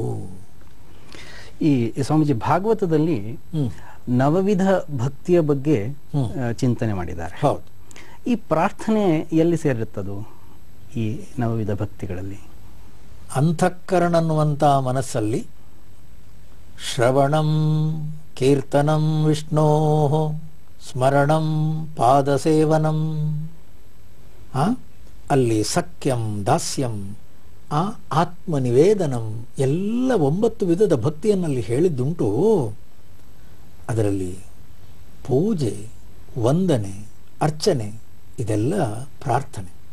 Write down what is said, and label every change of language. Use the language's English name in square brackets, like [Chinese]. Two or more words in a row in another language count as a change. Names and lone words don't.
[Kannada] ಈ ಸ್ವಾಮೀಜಿ ಭಾಗವತದಲ್ಲಿ ನವವಿಧ ಭಕ್ತಿಯ ಬಗ್ಗೆ ಚಿಂತನೆ ಮಾಡಿದ್ದಾರೆ. ಹೌದು. ಈ ಪ್ರಾರ್ಥನೆ ಎಲ್ಲಿ ಸೇರಿರುತ್ತದು ಈ ನವವಿಧ ಭಕ್ತಿಗಳಲ್ಲಿ? ಅಂತಃಕರಣ ಅನ್ನುವಂಥ ಮನಸ್ಸಲ್ಲಿ [Sanskrit] ಶ್ರವಣಂ ಕೀರ್ತನಂ ವಿಷ್ಣೋ ಸ್ಮರಣಂ ಪಾದಸೇವನಂ, [Kannada] ಅಲ್ಲಿ [Sanskrit] ಸಖ್ಯಂ ದಾಸ್ಯಂ, ಆತ್ಮನಿವೇದನಂ [Kannada] ಎಲ್ಲ 9 ವಿಧದ ಭಕ್ತಿಯನ್ನಲ್ಲಿ ಹೇಳಿದ್ದುಂಟು. ಅದರಲ್ಲಿ ಪೂಜೆ, ವಂದನೆ, ಅರ್ಚನೆ ಇದೆಲ್ಲ ಪ್ರಾರ್ಥನೆ.